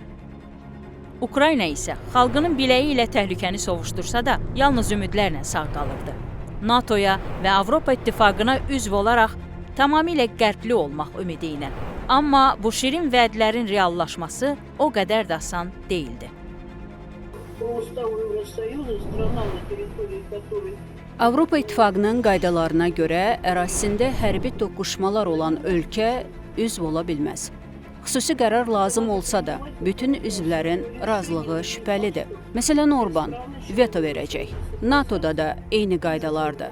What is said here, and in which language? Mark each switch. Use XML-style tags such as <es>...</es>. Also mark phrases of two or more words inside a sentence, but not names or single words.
<az>Ukrayna isə xalqının biləyi ilə təhlükəni sovuşdursa da, yalnız ümidlərlə sağ qalırdı. NATO-ya və Avropa İttifaqına üzv olaraq tamamilə qərbli olmaq ümidi ilə. Amma bu şirin vədlərin reallaşması o qədər də asan deyildi.</az> <ru>По уставу Евросоюза страна, на территории которой</ru> <az>Avropa İttifaqının qaydalarına görə ərazisində hərbi toqquşmalar olan ölkə üzv ola bilməz. Xüsusi qərar lazım olsa da, bütün üzvlərin razılığı şübhəlidir. Məsələn, Orban veto verəcək. NATO-da da eyni qaydalardır.</az>